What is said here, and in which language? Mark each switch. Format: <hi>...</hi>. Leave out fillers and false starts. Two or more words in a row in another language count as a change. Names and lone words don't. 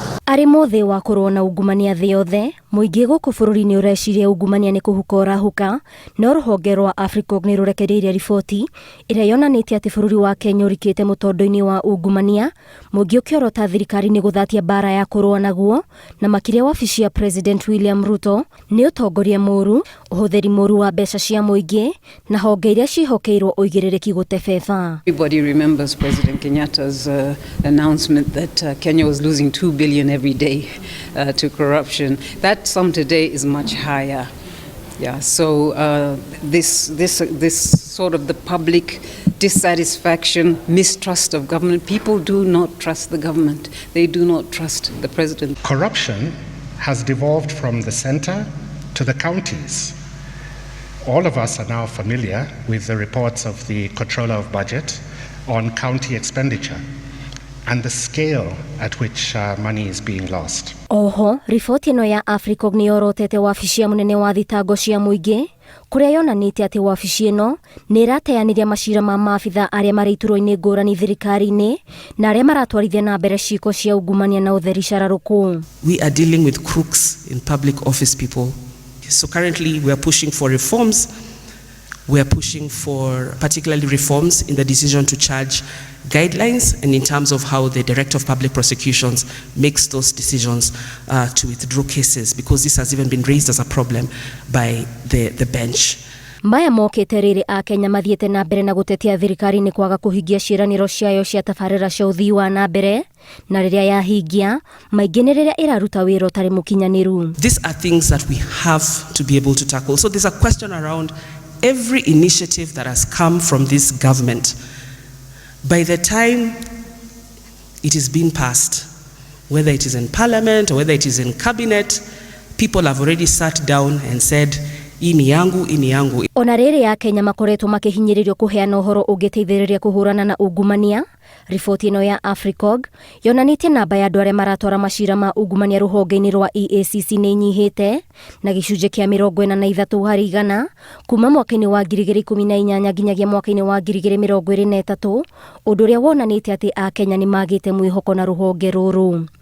<ki>Arĩ mũthĩ wa korona ungumania thĩ yothe, mũingĩ gũkũ bũrũri-inĩ ũreciria ungumania nĩ kũhuka ũrahuka, no rũhonge rwa AFRICOG nĩ rũrekereirie riboti ĩrĩa yonanĩtie atĩ bũrũri wa Kenya ũrikĩte mũtondo-inĩ wa ungumania, mũingĩ ũkĩorota thirikari nĩ gũthatia mbara ya kũrũa naguo, na makĩria wabici ya President William Ruto nĩ ũtongoria mũru, ũhũthĩri mũru wa mbeca cia mũingĩ, na honge iria cihokeirwo ũigĩrĩrĩki gũtebeba.</ki> <en>Everybody remembers President Kenyatta's announcement that Kenya was losing 2 billion every day to corruption. That sum today is much higher. Yeah, so this sort of the public dissatisfaction, mistrust of government. People do not trust the government. They do not trust the president. Corruption has devolved from the center to the counties. All of us are now familiar with the reports of the Controller of Budget on county expenditure and the scale at which money is being lost.</en> <ki>Oho, riboti ĩno ya AFRICOG nĩ yorotete wabici ya mũnene wa thitango cia mũingĩ, kũrĩa yonanĩtie atĩ wabici ĩno nĩ ĩrateanĩria macira ma maabitha arĩa marĩ iturwa-inĩ ngũrani thirikari-inĩ na arĩa maratwarithia na mbere ciiko cia ungumania na ũtheri cararũku.</ki> <en>We are dealing with crooks in public office people. So currently we are pushing for reforms. We are pushing for particularly reforms in the decision to charge guidelines and in terms of how the Director of Public Prosecutions makes those decisions to withdraw cases, because this has even been raised as a problem by the bench.</en> <ki>Maya mokĩte rĩrĩ a Kenya mathiĩte na mbere na gũtetia thirikari nĩ kwaga kũhingia ciĩranĩro ciayo cia tabarĩra cia ũthii wa na mbere, na rĩrĩa yahingia maingĩ nĩ rĩrĩa ĩraruta wĩra ũtarĩ mũkinyanĩru.</ki> <en>These are things that we have to be able to tackle. So there's a question around every initiative that has come from this government. By the time it is being passed, whether it is in parliament or whether it is in cabinet, people have already sat down and said,</en> <sw>ini yangu.</sw> <ki>Ona rĩrĩ ya Kenya makoretwo makĩhinyĩrĩrio kũheana ũhoro ũngĩteithĩrĩria kũhũrana na ungumania, riboti ĩno ya AFRICOG yonanĩtie namba ya andũ arĩa maratwara macira ma ungumania rũhonge-inĩ rwa EACC nĩ inyihĩte na gĩcunjĩ kĩa 43 harĩ igana kuma mwaka-inĩ wa 2018 nginyagia mwaka-inĩ wa 2023, ũndũ ũrĩa wonanĩtie atĩ a Kenya nĩ magĩte mwĩhoko na rũhonge rũrũ.</ki>